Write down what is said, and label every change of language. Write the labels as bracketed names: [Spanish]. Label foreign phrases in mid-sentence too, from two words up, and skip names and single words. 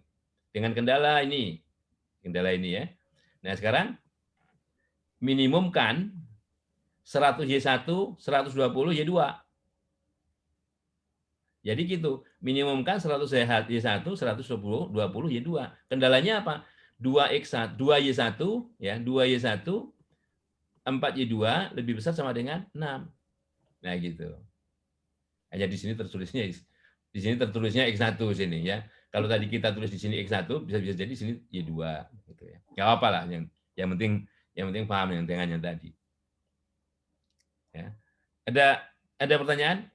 [Indonesian] Dengan kendala ini ya. Nah, sekarang minimum kan 100Y1, 120Y2. Jadi gitu, minimum kan 100Y1, 120Y2. Kendalanya apa? 2x1, 2Y1 ya, 2Y1 4Y2 lebih besar sama dengan 6. Nah, gitu. Hanya di sini tertulisnya X1 sini ya. Kalau tadi kita tulis di sini X1 bisa jadi di sini Y2 gitu ya. Enggak apa-apa lah, yang penting paham yang dengan yang tadi. Ya. Ada pertanyaan?